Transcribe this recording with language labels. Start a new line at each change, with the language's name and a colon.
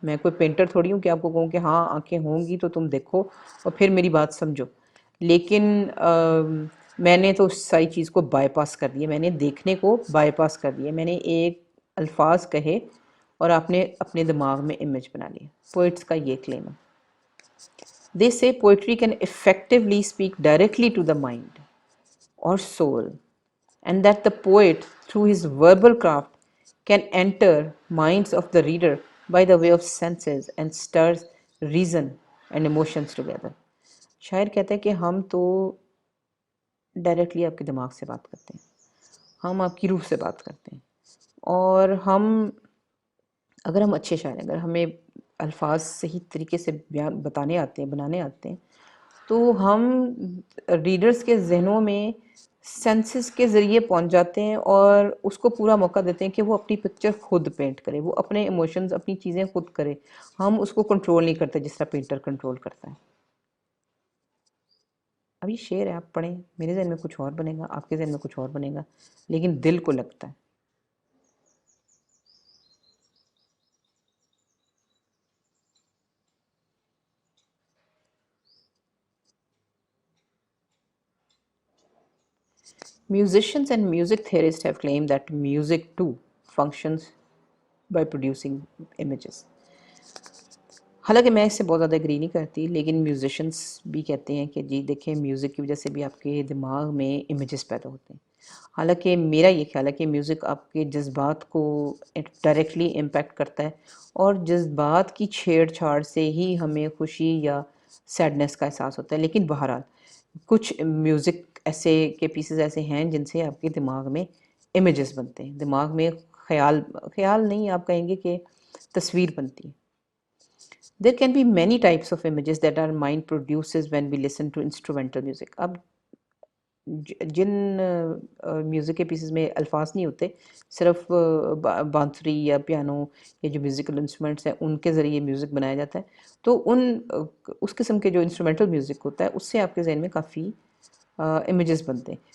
Urdu: میں کوئی پینٹر تھوڑی ہوں کہ آپ کو کہوں کہ ہاں آنکھیں ہوں گی تو تم دیکھو اور پھر میری بات سمجھو. لیکن میں نے تو اس ساری چیز کو بائی پاس کر دیا، میں نے دیکھنے کو بائی پاس کر دیا، میں نے ایک الفاظ کہے اور آپ نے اپنے دماغ میں امیج بنا لی. پوئٹس کا یہ کلیم ہے.
English: They say poetry can effectively speak directly to the mind or soul, and that the poet, through his verbal craft, can enter minds of the reader by the way of senses and stirs reason and emotions together.
Urdu: شاعر کہتا ہے کہ ہم تو directly آپ کے دماغ سے بات کرتے ہیں، ہم آپ کی روح سے بات کرتے ہیں، اور اگر ہم اچھے شاعر ہیں، اگر ہمیں الفاظ صحیح طریقے سے بتانے آتے ہیں، بنانے آتے ہیں، تو ہم ریڈرز کے ذہنوں میں سینسز کے ذریعے پہنچ جاتے ہیں اور اس کو پورا موقع دیتے ہیں کہ وہ اپنی پکچر خود پینٹ کرے، وہ اپنے ایموشنز، اپنی چیزیں خود کرے. ہم اس کو کنٹرول نہیں کرتے جس طرح پینٹر کنٹرول کرتا ہے. اب یہ شعر ہے، آپ پڑھیں، میرے ذہن میں کچھ اور بنے گا، آپ کے ذہن میں کچھ اور بنے گا، لیکن دل کو لگتا ہے.
English: Musicians and music theorists have claimed that music too functions by producing images.
Urdu: حالانکہ میں اس سے بہت زیادہ اگری نہیں کرتی، لیکن میوزیشنس بھی کہتے ہیں کہ جی دیکھیں میوزک کی وجہ سے بھی آپ کے دماغ میں امیجز پیدا ہوتے ہیں. حالانکہ میرا یہ خیال ہے کہ میوزک آپ کے جذبات کو ڈائریکٹلی امپیکٹ کرتا ہے، اور جذبات کی چھیڑ چھاڑ سے ہی ہمیں خوشی یا سیڈنس کا احساس ہوتا ہے. لیکن بہرحال کچھ میوزک ایسے کے پیسز ایسے ہیں جن سے آپ کے دماغ میں امیجز بنتے ہیں، دماغ میں خیال نہیں، آپ کہیں گے کہ تصویر بنتی ہے.
English: There can be many types of images that our mind produces when we listen to instrumental music.
Urdu: اب جن میوزک کے پیسز میں الفاظ نہیں ہوتے، صرف بانسری یا پیانو یا جو میوزیکل انسٹرومنٹس ہیں ان کے ذریعے میوزک بنایا جاتا ہے، تو اس قسم کے جو انسٹرومنٹل میوزک ہوتا ہے اس سے آپ کے ذہن میں کافی امیجز بنتے ہیں.